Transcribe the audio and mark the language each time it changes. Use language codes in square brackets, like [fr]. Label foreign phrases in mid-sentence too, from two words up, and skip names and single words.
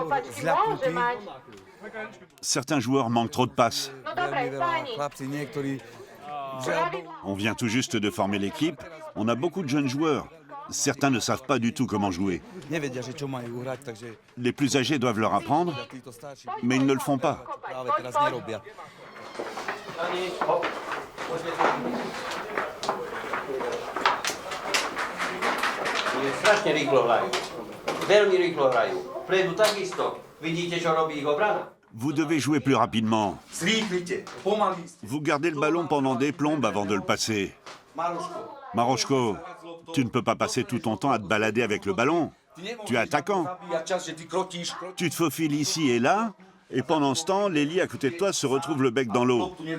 [fr] Certains joueurs manquent trop de passes. On vient tout juste de former l'équipe. On a beaucoup de jeunes joueurs. Certains ne savent pas du tout comment jouer. Les plus âgés doivent leur apprendre, mais ils ne le font pas. [sk] Strašne rýchlo hrajú. Veľmi rýchlo hrajú. Vpredu takisto. Vidíte, čo robí ich obrana? [fr] Vous devez jouer plus rapidement. Vous gardez le ballon pendant des plombes avant de le passer. Maroško, tu ne peux pas passer tout ton temps à te balader avec le ballon. Tu es attaquant. Tu te faufiles ici et là, et pendant ce temps, Leli à côté de toi se retrouve le bec dans l'eau.